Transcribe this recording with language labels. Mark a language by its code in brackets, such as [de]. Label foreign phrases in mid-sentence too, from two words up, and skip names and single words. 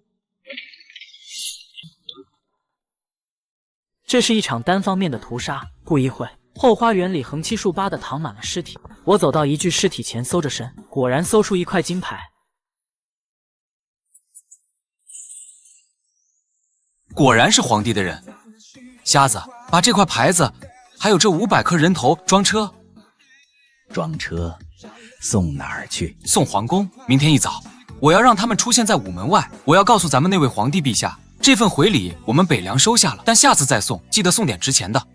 [zh] 这是一场单方面的屠杀。不一会，后花園裡橫七豎八的躺滿了屍體。我走到一具屍體前，搜着身，果然搜出一塊金牌。果然是皇帝的人。瞎子，把这塊牌子，還有這500顆人頭裝車。裝車？送哪兒去？送皇宮。明天一早，我要讓他們出現在午門外。我要告訴咱們那位皇帝陛下，這份回禮我們北涼收下了，但下次再送，記得送點值錢的。